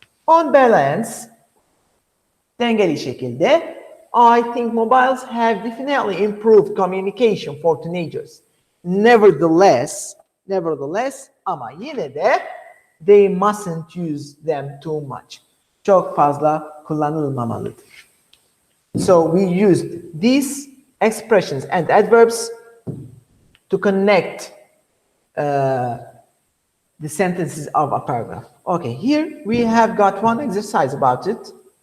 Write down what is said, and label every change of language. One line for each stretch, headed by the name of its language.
English: On balance,
Turkish: dengeli şekilde,
English: I think mobiles have definitely improved communication for teenagers. Nevertheless,
Turkish: ama yine de
English: they mustn't use them too much.
Turkish: Çok fazla kullanılmamalıdır.
English: So we used these expressions and adverbs to connect the sentences of a paragraph. Okay, here we have got one exercise about it.